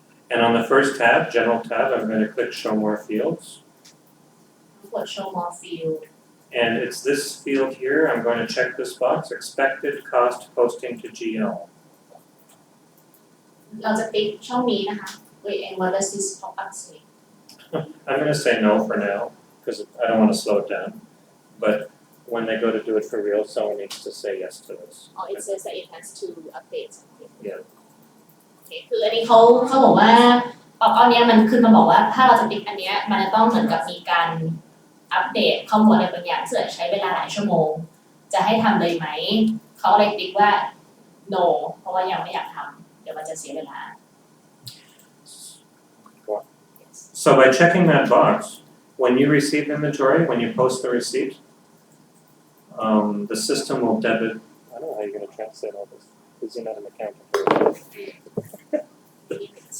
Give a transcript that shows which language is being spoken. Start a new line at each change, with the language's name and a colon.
English: and on the first tab, general tab, I'm going to click show more fields.
Thai: กด show more field
English: And it's this field here, I'm going to check this box, expected cost posting to GL.
Thai: เราจะติ๊กช่องนี้นะคะ
English: wait and what does this pop up say I'm going to say no for now, because I don't want to slow it down. But when they go to do it for real, someone needs to say yes to this. Oh, it says that it has to update something. Yeah.
Thai: โอเคคืออันนี้เขาบอกว่าป๊อปอันเนี้ยมันขึ้นมาบอกว่าถ้าเราจะติ๊กอันเนี้ยมันจะต้องเหมือนกับมีการอัปเดตข้อมูลอะไรบางอย่างซึ่งอาจจะใช้เวลาหลายชั่วโมงจะให้ทำเลยไหมเขาเลยติ๊กว่า no เพราะว่ายังไม่อยากทำเดี๋ยวมันจะเสียเวลา
English: So by checking that box, when you receive inventory, when you post the receipt, the system will debit. I don't know how you're going to translate all this. Because you're not an accountant.